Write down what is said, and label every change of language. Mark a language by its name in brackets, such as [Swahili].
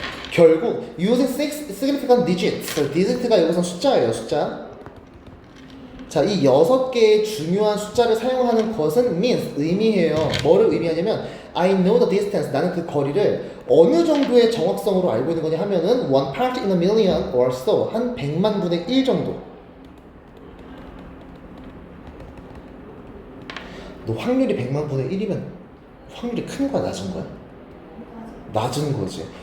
[Korean] 결국 [English] using significant digits. [Korean] digit가 여기서 숫자예요. 숫자. 자, 이 6개의 중요한 숫자를 사용하는 것은 [English] means [Korean] 의미해요. 뭐를 의미하냐면 [English] I know the distance. [Korean] 나는 그 거리를 어느 정도의 정확성으로 알고 있는 거냐 하면은 [English] 1 part in a million or so. [Korean] 한 100만 분의 1 정도. 너 확률이 100만 분의 1이면 확률이 큰 거야, 낮은 거야? 낮은 거지.